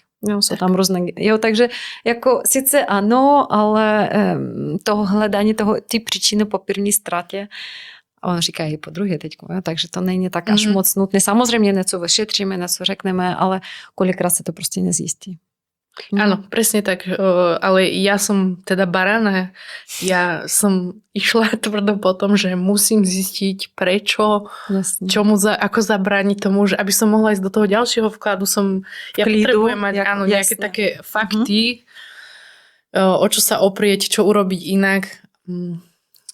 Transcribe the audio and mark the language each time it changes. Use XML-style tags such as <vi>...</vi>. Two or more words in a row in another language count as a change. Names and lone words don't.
<cs>Jo, jsou tam různé. Jo, takže jako sice ano, ale toho hledání ty příčiny po první ztrátě, on říká i po druhé teďko, jo, takže to není tak až moc nutné. Samozřejmě něco vyšetříme, něco řekneme, ale kolikrát se to prostě nezjistí.</cs> <sk>Áno, presne tak, ale ja som teda barana, ja som išla tvrdo po tom, že musím zistiť prečo, ako zabrániť tomu, že aby som mohla ísť do toho ďalšieho vkladu, ja potrebujem mať nejaké také fakty, o čo sa oprieť, čo urobiť inak.</sk>